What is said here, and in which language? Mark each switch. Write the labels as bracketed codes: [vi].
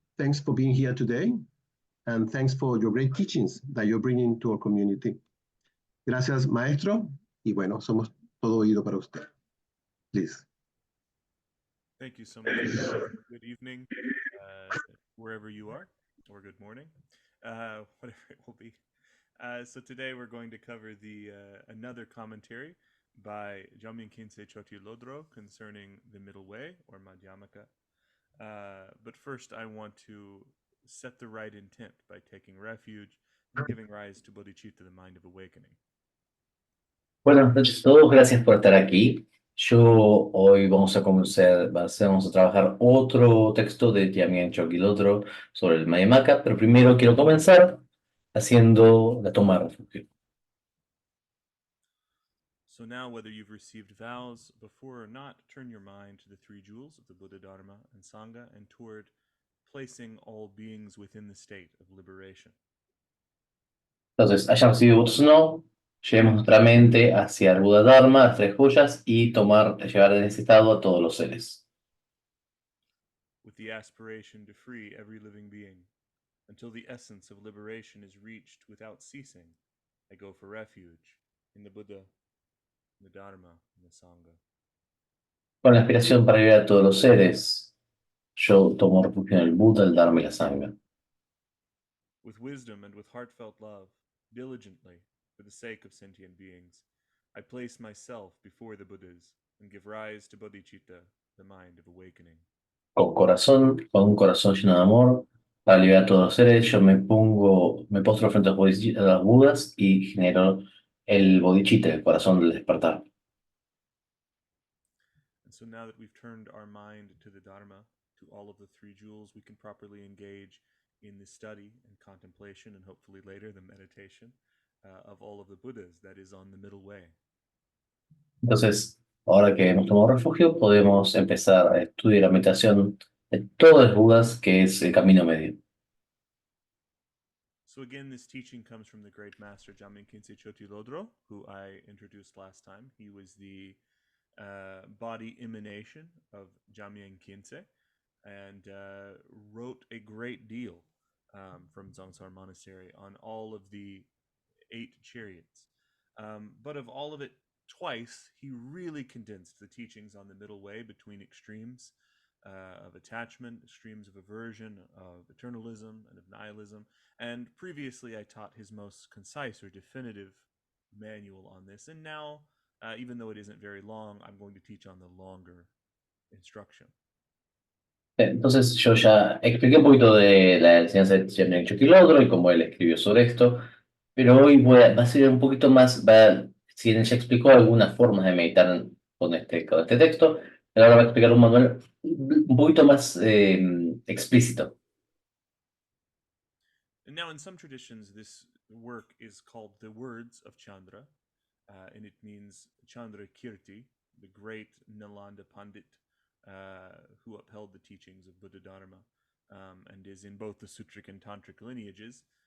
[en] Thanks for being here today. And thanks for your great teachings that you're bringing to our community. [es] Gracias, maestro. y bueno, somos todo oído para usted. [en] Please. Thank you so much, Miguel. Good evening, wherever you are, or good morning, whatever it will be. So today we're going to cover the another commentary by Jamyang Khyentse Chökyi Lodro concerning the middle way or Madhyamaka. But first, I want to set the right intent by taking refuge and giving rise to bodhicitta, the mind of awakening. [es] Buenas noches a todos, gracias por estar aquí. Hoy vamos a trabajar otro texto de Jamyang Chökyi Lodro sobre el Madhyamaka, pero primero quiero comenzar haciendo la toma de refugio. [en] So now, whether you've received vows before or not, turn your mind to the three jewels of the Buddha, Dharma, and Sangha, and toward placing all beings within the state of liberation. [es] Entonces, hayan recibido votos o no, llevemos nuestra mente hacia el Buda Dharma, las tres joyas, y llevar en ese estado a todos los seres. [en] With the aspiration to free every living being, until the essence of liberation is reached without ceasing, I go for refuge in the Buddha, in the Dharma, and the Sangha. [es] Con la aspiración para liberar a todos los seres, yo tomo refugio en el Buda, el Dharma y la Sangha. [en] With wisdom and with heartfelt love, diligently, for the sake of sentient beings, I place myself before the Buddhas and give rise to bodhicitta, the mind of awakening. [es] Con un corazón lleno de amor, para liberar a todos los seres, yo me postro frente a los Budas y genero el bodhicitta, el corazón del despertar. [en] And so now that we've turned our mind to the Dharma, to all of the three jewels, we can properly engage in the study and contemplation, and hopefully later the meditation of all of the Buddhas, that is on the middle way. [es] Entonces, ahora que hemos tomado refugio, podemos empezar a estudiar la meditación de todos los Budas, que es el camino medio. [en] So again, this teaching comes from the great master Jamyang Khyentse Chökyi Lodro, who I introduced last time. He was the body emanation of Jamyang Khyentse and wrote a great deal from Dzongsar Monastery on all of the 8 chariots. But of all of it, twice he really condensed the teachings on the middle way between extremes of attachment, extremes of aversion, of eternalism, and of nihilism. And previously, I taught his most concise or definitive manual on this. And now, even though it isn't very long, I'm going to teach on the longer instruction. [es] Entonces, yo ya expliqué un poquito de la enseñanza de Jamyang Chökyi Lodro y cómo él escribió sobre esto, pero hoy va a ser un poquito más, si bien ya explicó algunas formas de meditar con este texto, él ahora va a explicar un manual un poquito más explícito. [en] And now, in some traditions, this work is called the Words of Chandra, and it means Chandra Kirti, the great Nalanda Pandit who upheld the teachings of Buddha Dharma and is in both the Sutric and Tantric lineages.